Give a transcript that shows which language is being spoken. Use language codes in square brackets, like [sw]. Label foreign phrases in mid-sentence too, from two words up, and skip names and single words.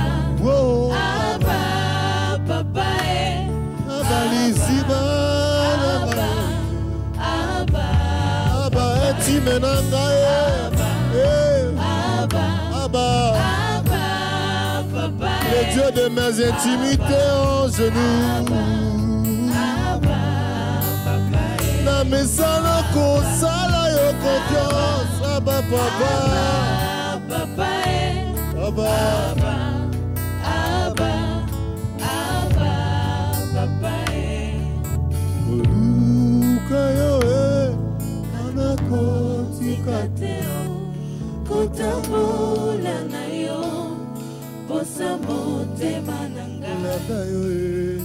[ln] Whoa. Abba, papa. Abba, liziba. Abba, Abba, Abba, eti menanga. Hey. Abba, Abba. Abba, papa. [fr] Le Dieu de mes intimités en genoux. [ln] Abba, papa. Na mesana kosala yo confiance. Abba, papa. Papa. Abba. Abba, Abba, Abba, papa. Oluka yoe. Kana kotika Teo, kotambola na yo. Posa motema nanga. kolanda yoe.